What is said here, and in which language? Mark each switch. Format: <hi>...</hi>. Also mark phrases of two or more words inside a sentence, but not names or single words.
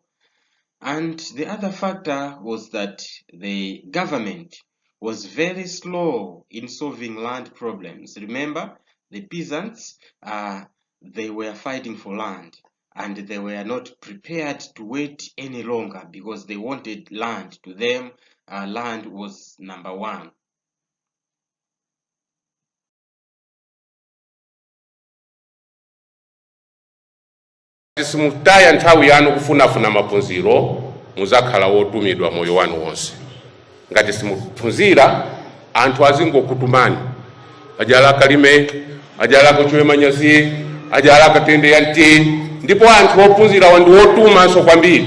<en>And the other factor was that the government was very slow in solving land problems. Remember, the peasants, they were fighting for land, and they were not prepared to wait any longer because they wanted land. To them, land was number one.</en> <ny>Simutaya nthawi yanu kufunafuna maphunziro muzakhala wotumidwa moyo wanu wonse. Ngati simuphunzira anthu azingokutumani, ajala kalime, ajala kuchwe manyazi, ajala katende yanti, ndipo anthu ophunzira wandi wotumanso kwambiri.</ny>